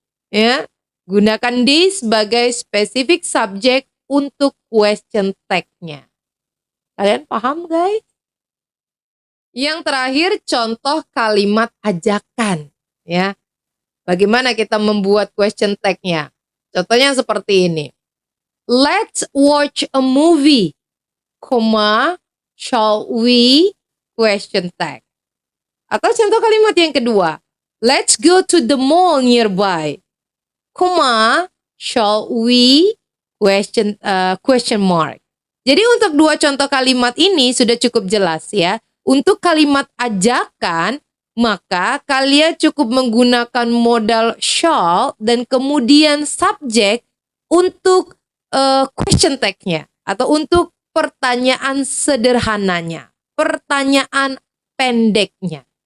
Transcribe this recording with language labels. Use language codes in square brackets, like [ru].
[id] Ya, gunakan they sebagai spesifik subjek untuk question tag-nya. Kalian paham guys? Yang terakhir contoh kalimat ajakan. Ya, bagaimana kita membuat question tag-nya? Contohnya seperti ini. [en] Let's watch a movie, shall we? Question tag. [id] Atau contoh kalimat yang kedua. [en] Let's go to the mall nearby, shall we? Question mark. [id] Jadi untuk dua contoh kalimat ini sudah cukup jelas ya. Untuk kalimat ajakan, maka kalian cukup menggunakan modal shall dan kemudian subjek untuk question tag-nya atau untuk pertanyaan sederhananya, pertanyaan pendeknya.